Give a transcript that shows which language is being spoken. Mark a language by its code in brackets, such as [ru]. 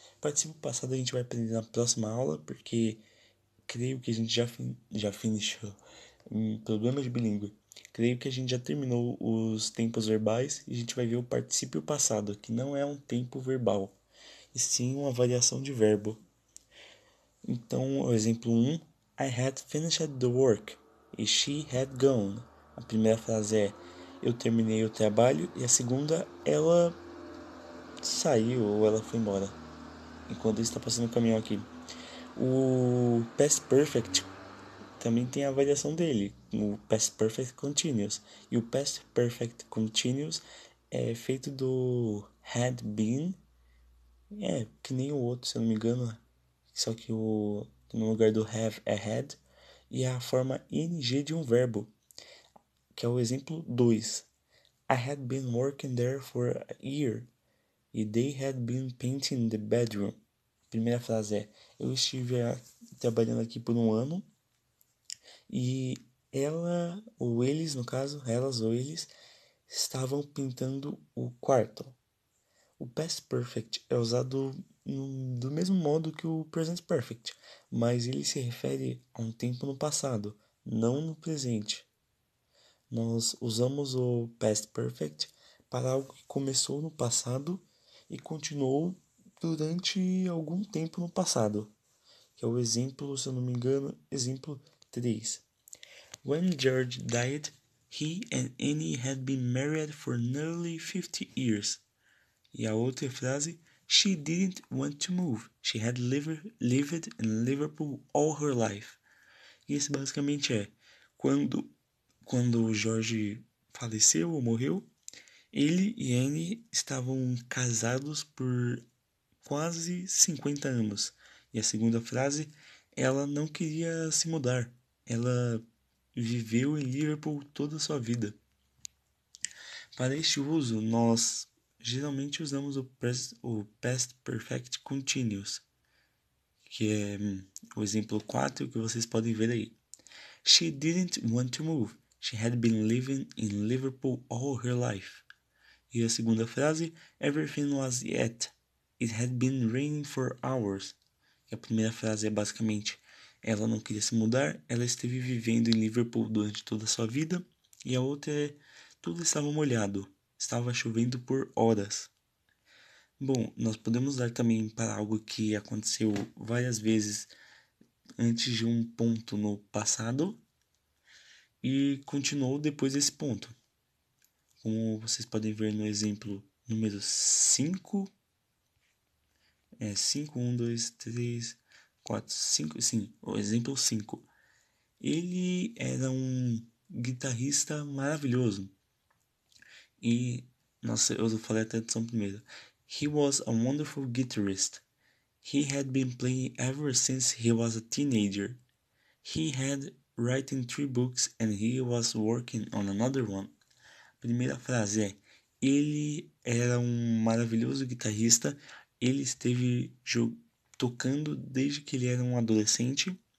[pt] O particípio passado a gente vai aprender na próxima aula, porque creio que a gente já finishou problema de bilíngue. Creio que a gente já terminou os tempos verbais e a gente vai ver o particípio passado, que não é um tempo verbal, e sim uma variação de verbo. Então, o exemplo 1, [en] I had finished the work [pt] e [en] she had gone. [pt] A primeira frase é eu terminei o trabalho e a segunda ela saiu ou ela foi embora. Enquanto isso está passando um caminhão aqui. O Past Perfect também tem a variação dele, o Past Perfect Continuous. E o Past Perfect Continuous é feito do had been, que nem o outro, se eu não me engano, só que no lugar do have é had, e é a forma ing de um verbo, que é o exemplo 2. [en] I had been working there for a year, [pt] e [en] they had been painting the bedroom. [pt] Primeira frase é eu estive trabalhando aqui por um ano e ela ou eles, no caso, elas ou eles estavam pintando o quarto. O Past Perfect é usado do mesmo modo que o Present Perfect, mas ele se refere a um tempo no passado, não no presente. Nós usamos o Past Perfect para algo que começou no passado e continuou durante algum tempo no passado, que é o exemplo, se eu não me engano, exemplo 3. [en] When George died, he and Annie had been married for nearly 50 years. [pt] E a outra frase, [en] she didn't want to move. She had lived in Liverpool all her life. [pt] E esse basicamente é, quando o George faleceu ou morreu, ele e Anne estavam casados por quase 50 anos. E a segunda frase, ela não queria se mudar. Ela viveu em Liverpool toda a sua vida. Para este uso, nós geralmente usamos o Past Perfect Continuous, que é o exemplo 4 que vocês podem ver aí. [en] She didn't want to move. She had been living in Liverpool all her life. [pt] E a segunda frase, [en] everything was yet. It had been raining for hours. [pt] E a primeira frase é basicamente, ela não queria se mudar, ela esteve vivendo em Liverpool durante toda a sua vida. E a outra é, tudo estava molhado, estava chovendo por horas. Bom, nós podemos dar também para algo que aconteceu várias vezes antes de um ponto no passado e continuou depois desse ponto. Como vocês podem ver no exemplo número 5, 5, 1, 2, 3, 4, 5, sim, o exemplo 5. Ele era um guitarrista maravilhoso. E, nossa, eu falei a tradução primeiro. [en] He was a wonderful guitarist. He had been playing ever since he was a teenager. He had writing 3 books and he was working on another one. [pt] A primeira frase é: ele era um maravilhoso guitarrista, ele esteve tocando desde que ele era um adolescente.